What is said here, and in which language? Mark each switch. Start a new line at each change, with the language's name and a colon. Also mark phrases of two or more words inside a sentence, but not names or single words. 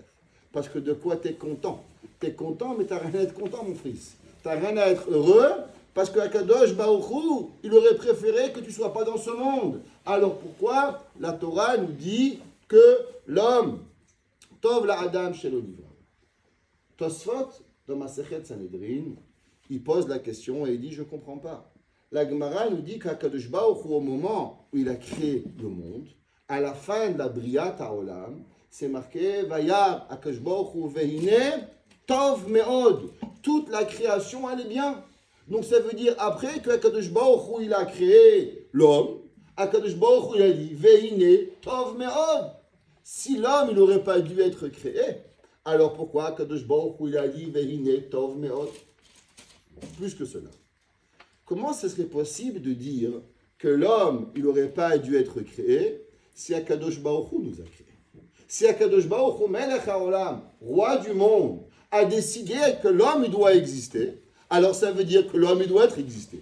French: Parce que de quoi tu es content? Tu es content, mais tu n'as rien à être content, mon fils. Tu n'as rien à être heureux, parce que
Hebrew: הקדוש ברוך הוא,
French: il aurait préféré que tu ne sois pas dans ce monde. Alors pourquoi la Torah nous dit que l'homme,
Hebrew: טוב לאדם שלא נברא.
French: Tosfot, dans Masechet Sanhedrin, il pose la question et il dit, je ne comprends pas. La Gemara nous dit qu'
Hebrew: הקדוש ברוך הוא,
French: au moment où il a créé le monde, à la fin de la
Hebrew: בריאת העולם,
French: c'est marqué
Hebrew: וירא הקדוש ברוך הוא והנה טוב מאוד.
French: Toute la création, elle est bien. Donc ça veut dire après que
Hebrew: הקדוש ברוך הוא
French: il a créé l'homme,
Hebrew: הקדוש ברוך הוא
French: il a dit
Hebrew: והנה טוב מאוד.
French: Si l'homme il n'aurait pas dû être créé, alors pourquoi
Hebrew: הקדוש ברוך הוא
French: il a dit
Hebrew: והנה טוב מאוד?
French: Plus que cela. Comment ce serait possible de dire que l'homme il n'aurait pas dû être créé si
Hebrew: הקדוש ברוך הוא
French: nous a créés? Si
Hebrew: הקדוש ברוך הוא, מלך העולם,
French: roi du monde, a décidé que l'homme il doit exister, alors ça veut dire que l'homme il doit être existé.